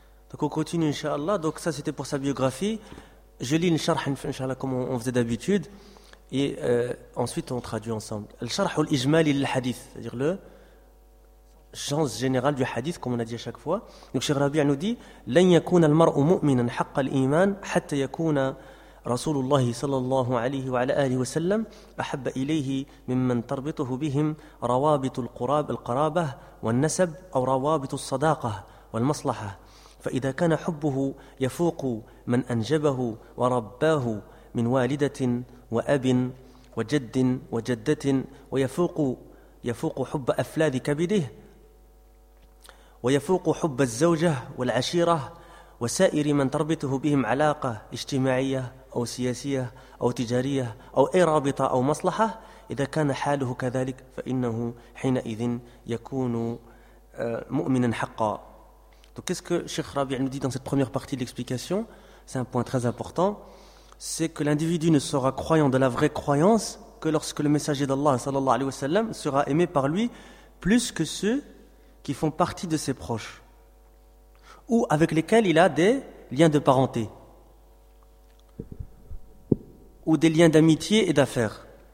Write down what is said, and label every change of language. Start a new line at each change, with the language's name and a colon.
French: Donc on continue, Inch'Allah. Donc ça, c'était pour sa biographie. Je lis le charh, inshallah, comme on faisait d'habitude, et ensuite on traduit ensemble. Le charh ou l'ijmali l'hadith, c'est-à-dire le sens général du hadith, comme on a dit à chaque fois. Donc, Cheikh Rabi' nous dit
Arabic: لن يكون المرء مؤمنا حق الإيمان حتى يكون رسول الله صلى الله عليه وعلى آله وسلم أحب إليه ممن تربطه بهم روابط القراب القرابة والنسب أو روابط الصداقة والمصلحة. فإذا كان حبه يفوق من أنجبه ورباه من والدة وأب وجد وجدة ويفوق حب أفلاذ كبده ويفوق حب الزوجة والعشيرة وسائر من تربطه بهم علاقة اجتماعية أو سياسية أو تجارية أو أي رابطة أو مصلحة إذا كان حاله كذلك فإنه حينئذ يكون مؤمنا حقا.
French: Donc qu'est-ce que Cheikh Rabi' nous dit dans cette première partie de l'explication? C'est un point très important. C'est que l'individu ne sera croyant de la vraie croyance que lorsque le messager d'Allah sallallahu alayhi wa sallam sera aimé par lui plus que ceux qui font partie de ses proches ou avec lesquels il a des liens de parenté ou des liens d'amitié et d'affaires.